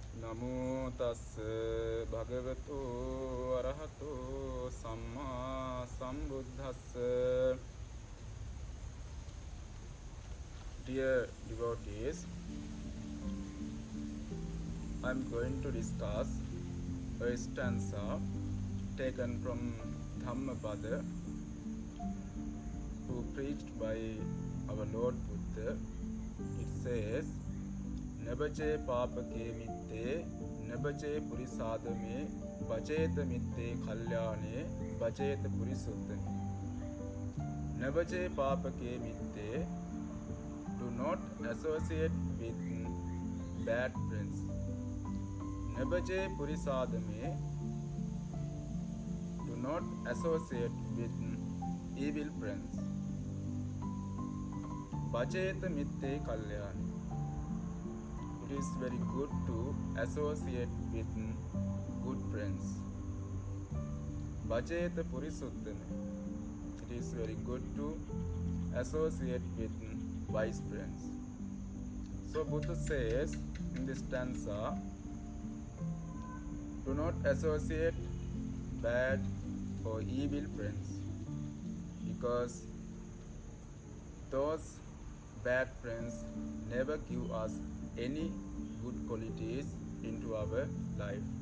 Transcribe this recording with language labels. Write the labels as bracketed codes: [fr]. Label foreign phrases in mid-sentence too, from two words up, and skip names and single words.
[pi] නමෝ තස්ස භගවතු අරහතෝ සම්මා සම්බුද්දස්ස. [en] Dear devotees, I am going to discuss a stanza taken from Dhammapada, who preached by our Lord Buddha. It says, [pi] Nabache papake mitte, nabache purisadame, bacheta mitte kalyane, bacheta purisuddhame. Nabache papake mitte, [en] do not associate with bad friends. [pi] Nabache purisadame, [en] do not associate with evil friends. [pi] Bacheta mitte kalyane, [en] it is very good to associate with good friends. [pi] Bhajeta purisuddhame, [en] it is very good to associate with wise friends. So Buddha says in this stanza, do not associate bad or evil friends, because those bad friends never give us any good qualities into our life.